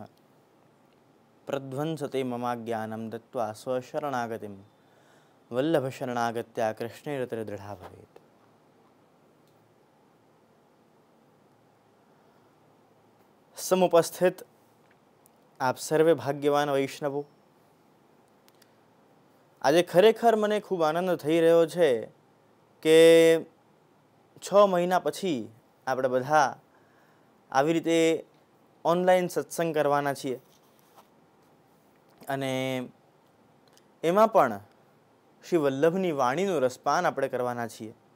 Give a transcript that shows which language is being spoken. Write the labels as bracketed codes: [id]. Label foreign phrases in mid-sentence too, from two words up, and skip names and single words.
[sa] प्रध्वंसते ममाज्ञानं दत्त्वा स्वशरणागतिं वल्लभशरणागत्या कृष्णैरतिर्दृढा भवेत्। [gu] સમુપસ્થિત આપ સર્વે ભાગ્યવાન વૈષ્ણવો, આજે ખરેખર મને ખૂબ આનંદ થઈ રહ્યો છે કે 6 મહિના પછી આપણે બધા આવી રીતે ઓનલાઈન સત્સંગ કરવાના છીએ અને એમાં પણ શ્રી વલ્લભની વાણીનું રસપાન આપણે કરવાના છીએ।